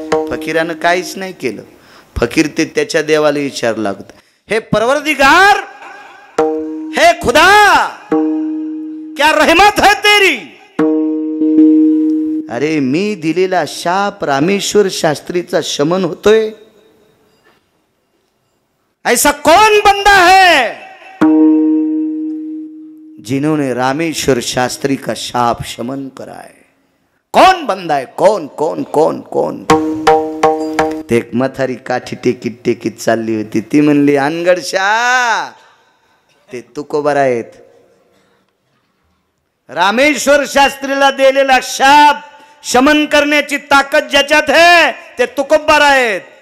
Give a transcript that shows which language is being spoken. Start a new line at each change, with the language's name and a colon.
Marathi: फकीरानं काहीच नाही केलं. फकीर ते त्याच्या देवाला विचारू लागत,
Hindi: हे परवरदिगार, हे खुदा, क्या रहमत है तेरी?
Marathi: अरे मी दिलेला शाप रामेश्वर शास्त्रीचा शमन होतोय.
Hindi: ऐसा कौन बंदा है जिन्होंने रामेश्वर शास्त्री का शाप शमन करा है? कौन बंदा है? कौन कौन कौन कौन?
Marathi: ते एक म्हातारी काठी टेकीत चालली होती. ती म्हणली, अनगडशा, ते तुकोबार आहेत. रामेश्वर शास्त्रीला दिलेला शाप शमन करण्याची ताकद ज्याच्यात आहे ते तुकोबार आहेत.